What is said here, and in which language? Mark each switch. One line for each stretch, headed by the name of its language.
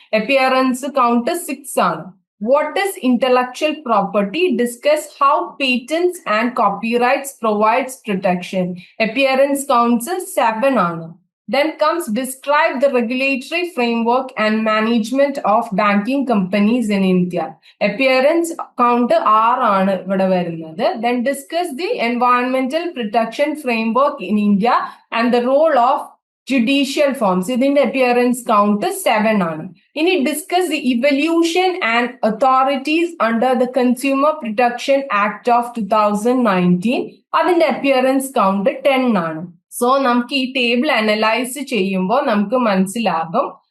English: Appearance count 6
Malayalam: ആണ്.
English: What is intellectual property? Discuss how patents and copyrights provides protection. Appearance counts 7
Malayalam: ആണ്.
English: Then comes describe the regulatory framework and management of banking companies in India. Appearance count 6
Malayalam: ആണ് ഇവിടെ വരുന്നത്.
English: Then discuss the environmental protection framework in India and the role of judicial firms.
Malayalam: ഇതിന്റെ appearance count 7 ആണ്. ഇനി
English: discuss the evolution and authorities under the Consumer Protection Act of 2019.
Malayalam: അതിന്റെ appearance count 10 ആണ്. So നമുക്ക് ഈ ടേബിൾ അനലൈസ് ചെയ്യുമ്പോൾ നമുക്ക് മനസ്സിലാകും.